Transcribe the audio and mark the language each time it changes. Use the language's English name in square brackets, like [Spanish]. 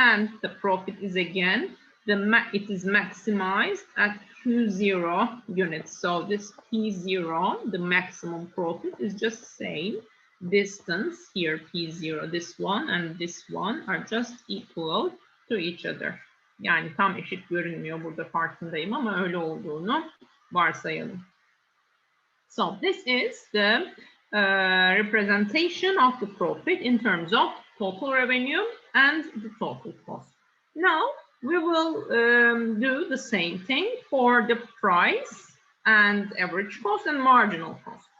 [English] And the profit is again, it is maximized at Q0 units. So this P0, the maximum profit, is just same distance here, P0, this one and this one are just equal to each other. [Turkish] Yani tam eşit görünmüyor burada, farkındayım ama öyle olduğunu varsayalım. [English] So this is the representation of the profit in terms of total revenue and the total cost. Now we will do the same thing for the price and average cost and marginal cost.